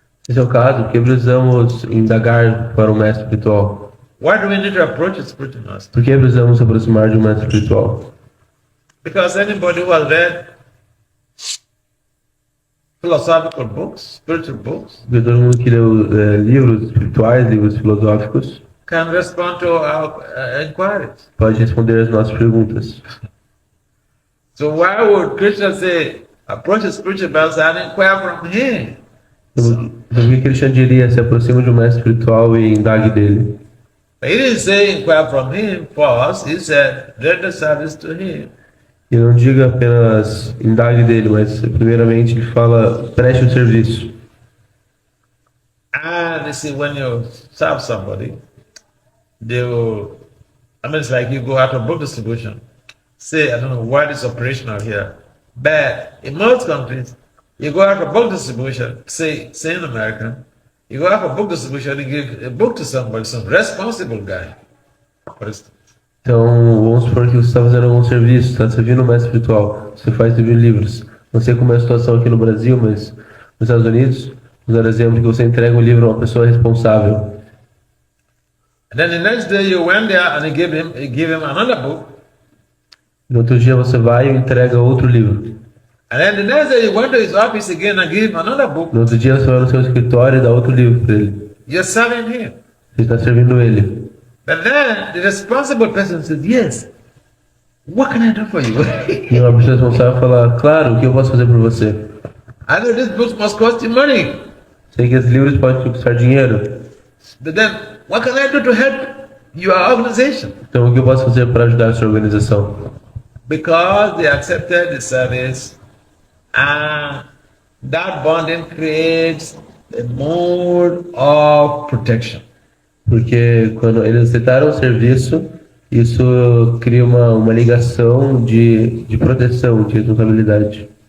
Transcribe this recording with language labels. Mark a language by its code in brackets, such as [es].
[pt] Se esse é o caso, por que precisamos indagar para um mestre espiritual? [en] Why do we need to approach a spiritual master? [pt] Por que precisamos nos aproximar de um mestre espiritual? [en] Because anybody who has read philosophical books, spiritual books, [pt] Porque todo mundo que leu livros espirituais, livros filosóficos, [en] can respond to our inquiries. [pt] pode responder as nossas perguntas. [en] So why would Krishna say, approach a spiritual master and inquire from him? [pt] Então, por que Krishna diria, se aproxima de um mestre espiritual e indague dele? [en] He didn't say inquire from him first, he said render service to him. [pt] E não diga apenas indague dele, mas primeiramente ele fala, preste o serviço. [en] And you see, when you serve somebody, they will, I mean, it's like you go out of book distribution. Say, I don't know what is operational here, but in most countries, you go out of book distribution, say in America, you go out for book distribution and give a book to somebody, some responsible guy, for instance. [pt] Então, vamos supor que você está fazendo algum serviço, está servindo um mestre espiritual, você faz distribuir livros. Não sei como é a situação aqui no Brasil, mas nos Estados Unidos, vou dar exemplo que você entrega um livro a uma pessoa responsável. [en] And then the next day you went there and you give him another book. [pt] No outro dia você vai e entrega outro livro. [en] And then the next day you went to his office again and give him another book. [pt] No outro dia você vai no seu escritório e dá outro livro para ele. [en] You're serving him. [pt] Você está servindo ele. [en] But then the responsible person says, yes, what can I do for you? [pt] E uma pessoa responsável fala, claro, o que eu posso fazer por você? [en] I know this book must cost you money. [pt] Sei que esses livros podem te custar dinheiro. [en] But then what can I do to help your organization? [pt] Então o que eu posso fazer para ajudar a sua organização? [en] Because they accepted the service and that bonding creates a mood of protection. [pt] Porque quando eles aceitaram o serviço, isso cria uma ligação de proteção, de responsabilidade.